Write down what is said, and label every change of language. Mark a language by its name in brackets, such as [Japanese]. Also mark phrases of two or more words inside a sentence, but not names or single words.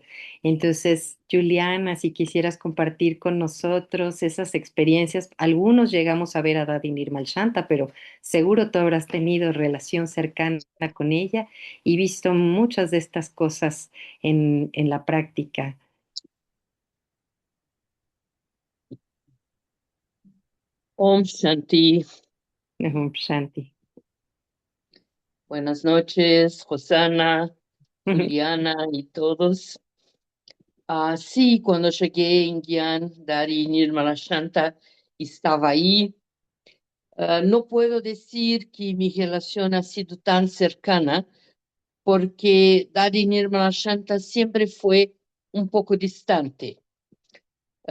[Spanish] Entonces, Juliana, si quisieras compartir con nosotros esas experiencias, algunos llegamos a ver a Dadi Nirmal Shanta, pero seguro tú habrás tenido relación cercana con ella y visto muchas de estas cosas en la práctica. [Sanskrit] Om Shanti. Shanti. [Spanish] Buenas noches, Josana, Juliana y todos. Sí, cuando llegué en Gyan, Dari Nirmala Shanta estaba ahí. No puedo decir que mi relación ha sido tan cercana porque Dari Nirmala Shanta siempre fue un poco distante.